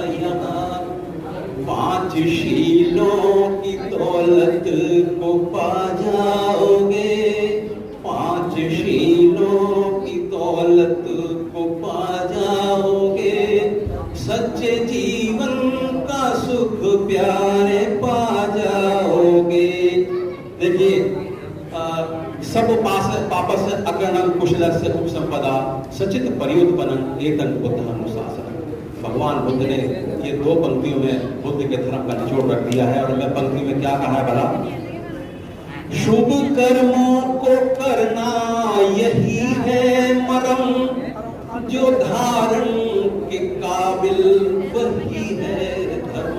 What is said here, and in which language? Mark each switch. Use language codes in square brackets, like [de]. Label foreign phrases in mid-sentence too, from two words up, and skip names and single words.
[hi] यहाँ 5 शीलों की दौलत को पा जाओगे, 5 शीलों की दौलत को पा जाओगे, सच्चे जीवन का सुख प्यारे पा जाओगे। [pi] देखिए, सब पापस अग्रणं कुशलस्य उपसंपदा सचित परियुत्पन्नं एतन् बुद्धमनुशासनम्। [hi] भगवान बुद्ध ने ये 2 पंक्तियों में बुद्ध के धर्म का निचोड़ रख दिया है। और मैं पंक्ति में क्या कहा है भला? शुभ कर्मों को करना यही है मरम, जो धारण के काबिल वही है धर्म।